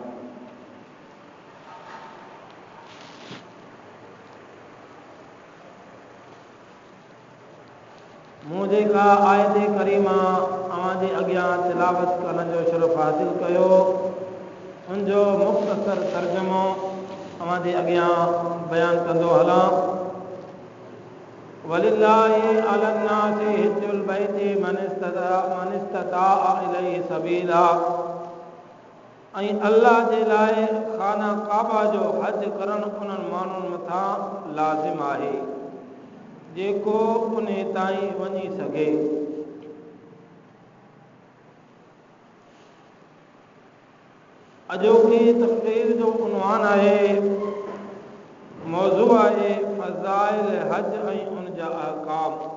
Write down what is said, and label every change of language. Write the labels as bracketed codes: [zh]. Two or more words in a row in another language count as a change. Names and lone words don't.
[sd] मूं जेका आयत करीमा अवां जे अॻियां तिलावत करण जो शरफ़ हासिल कयो, उनजो मुख़्तसर तर्जुमो अवां जे अॻियां बयान कंदो हलां। [ar] ولله على الناس حج البيت من استطاع إليه سبيلا. [sd] ऐं अल्लाह जे लाइ खाना काबा जो हज करण उन्हनि माण्हुनि मथां लाज़िम आहे जेको उन ताईं वञी सघे। अॼोकी तक़रीर जो उन्वान आहे, मौज़ू आहे फ़ज़ाइल हज ऐं उन जा अहकाम।